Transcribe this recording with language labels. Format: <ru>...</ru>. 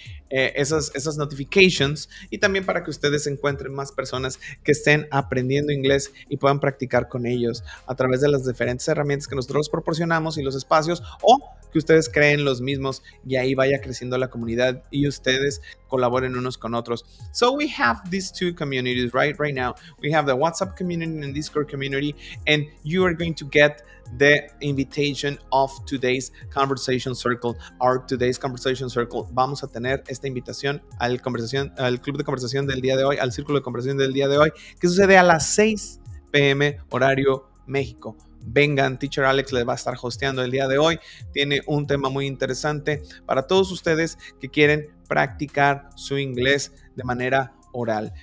<es>Esas notifications, y también para que ustedes encuentren más personas que estén aprendiendo inglés y puedan practicar con ellos a través de las diferentes herramientas que nosotros proporcionamos y los espacios, o que ustedes creen los mismos y ahí vaya creciendo la comunidad y ustedes colaboren unos con otros.</es> <en>So we have these two communities right now. We have the WhatsApp community and Discord community, and you are going to get the invitation of today's conversation circle. Our today's conversation circle.</en> <es>Vamos a tener esta invitación al club de conversación del día de hoy, al círculo de conversación del día de hoy, que sucede a las 6 p.m. horario México. Vengan, Teacher Alex les va a estar hosteando el día de hoy. Tiene un tema muy interesante para todos ustedes que quieren practicar su inglés de manera oral.</es>